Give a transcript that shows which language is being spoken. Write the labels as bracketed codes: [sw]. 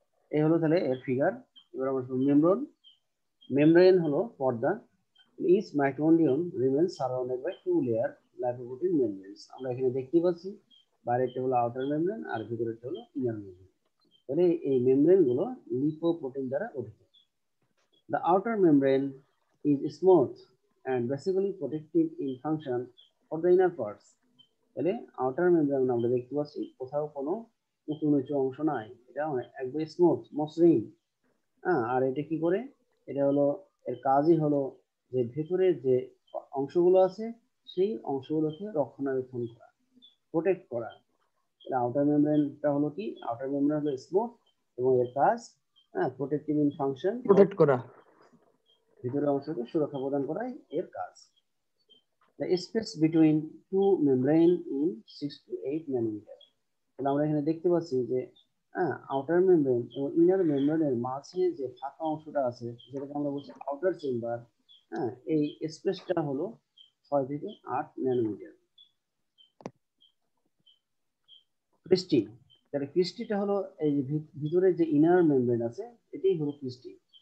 [bn] এই হলো তাহলে এর ফিগার। এবার আমরা মেমব্রেন হলো পর্দা। [en] Each mitochondrion remains surrounded by two layer lipoprotein membranes. [bn] আমরা এখানে দেখতে পাচ্ছি বাইরেরটা হলো আউটার মেমব্রেন আর ভিতরেরটা হলো ইনার মেমব্রেন। তাহলে এই মেমব্রেন গুলো লিপোপ্রোটিন দ্বারা গঠিত। [en] The outer membrane is smooth and basically protective in function for the inner parts. [bn] তাহলে আউটার মেমব্রেন আমরা দেখতে পাচ্ছি কোথাও কোনো উঁচু নিচু অংশ নাই, এটা একদম স্মুথ মসৃণ। আর এটা কি করে? এটা হলো এর কাজই হলো যে ভেতরের যে অংশগুলো আছে সেই অংশগুলোকে রক্ষণাবেক্ষণ করা, প্রোটেক্ট করা। তাহলে আউটার মেমব্রেনটা হলো কি? আউটার মেমব্রেন হলো স্মুথ এবং এর কাজ প্রোটেক্টিভ ইন ফাংশন, প্রোটেক্ট করা, ভিতরের অংশকে সুরক্ষা প্রদান করাই এর কাজ। [en] The space between two membrane in 6 to 8 nanometer. [bn] তাহলে আমরা এখানে দেখতে পাচ্ছি যে আউটার মেমব্রেন এবং ইনার মেমব্রেনের মাঝে যে ফাঁকা অংশটা আছে যেটাকে আমরা বলছি আউটার চেম্বার, এই স্পেসটা হলো 6 থেকে 8 ন্যানোমিটার। ক্রিস্টি, তাহলে ক্রিস্টিটা হলো এই যে ভিতরে যে ইনার মেমব্রেন আছে এটাই হলো ক্রিস্টি।